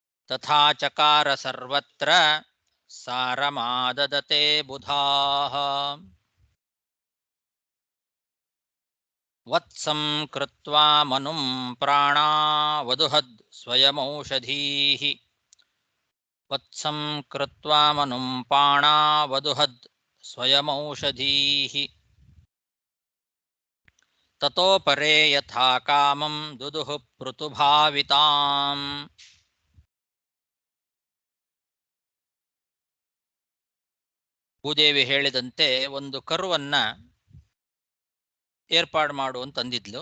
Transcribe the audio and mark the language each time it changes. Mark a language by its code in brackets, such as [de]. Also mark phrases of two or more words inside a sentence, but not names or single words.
[sa] ತಥಾ ಚಕಾರ ಸರ್ವತ್ರ ಸಾರಮಾದದತೆ ಬುಧಾಃ ವತ್ಸಂ ಕೃತ್ವಾ ಮನುಂ ಪ್ರಾಣಾವದುಹದ್ ಸ್ವಯಮೌಷಧೀಃ ವತ್ಸಂ ಕೃತ್ವಾ ಮನುಂ ಪ್ರಾಣಾವದುಹದ್ ಸ್ವಯಮೌಷಧೀಃ ತತೋ ಪರೇ ಯಥಾ ಕಾಮಂ ದುದುಃ ಪೃಥುಭಾವಿತಾಂ. [kn] ಭೂದೇವಿ ಹೇಳಿದಂತೆ ಒಂದು ಕರುವನ್ನ ಏರ್ಪಾಡು ಮಾಡು ಅಂತಂದಿದ್ಲು.